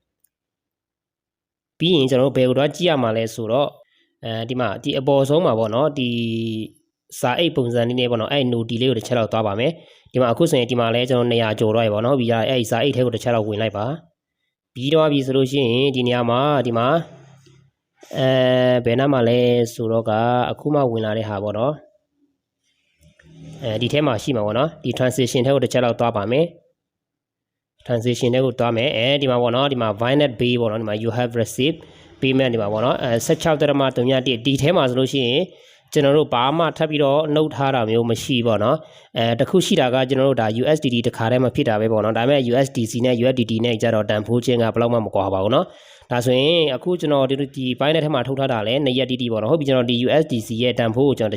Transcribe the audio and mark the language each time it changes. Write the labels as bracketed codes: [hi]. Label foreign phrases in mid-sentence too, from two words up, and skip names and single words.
[my] ပြီးရင်ကျွန်တော်တို့ဘယ်ကိုတွားကြည့်ရမှာလဲဆိုတော့ဒီမှာဒီအပေါ်ဆုံးမှာပေါ့နော်ဒီစာအိတ်ပုံစံလေးနဲ့ပေါ့နော်အဲ့ noti လေးကိုတစ်ချက်လောက်သွားပါမယ်ဒီမှာအခုဆိုရင်ဒီမှာလဲကျွန်တော်200ကျော်တော့ရပါတော့ပြီးရအဲ့စာအိတ်ထဲကိုတစ်ချက်လောက်ဝင်လိုက်ပါပြီးတော့ပြီဆိုလို့ရှိရင်ဒီနေရာမှာဒီမှာဘယ်နား မှာလဲဆိုတော့ကအခုမှဝင်လာတဲ့ဟာပေါ့နော်ဒီထဲမှာရှိမှာပေါ့နော်ဒီ transition ထဲကိုတစ်ချက်လောက်သွားပါမယ် transition ထဲကိုသွားမယ်ဒီမှာပေါ့နော်ဒီမှာ Binance Pay ပေါ့နော်ဒီမှာ [en] you have received payment [my] ဒီမှာပေါ့နော်$16.3.1ဒီထဲမှာဆိုလို့ ရှိရင်ကျွန်တော်တို့ဘာမှထပ်ပြီးတော့နှုတ်ထားတာမျိုးမရှိပေါ့နော်တခုရှိတာကကျွန်တော်တို့ဒါ USDT တခါတည်းမှဖြစ်တာပဲပေါ့နော်ဒါပေမဲ့ USDC နဲ့ USDT နဲ့ကြတော့တန်ဖိုးချင်းကဘယ် လောက်မှမကွာပါဘူးနော်ဒါဆိုရင်အခုကျွန်တော်ဒီပိုင်းထဲမှာထုတ်ထားတာလဲ2ရက်တိတိပေါ့နော်ဟုတ်ပြီကျွန်တော်ဒီ USDC ရဲ့တန်ဖိုးကိုကျွန်တော်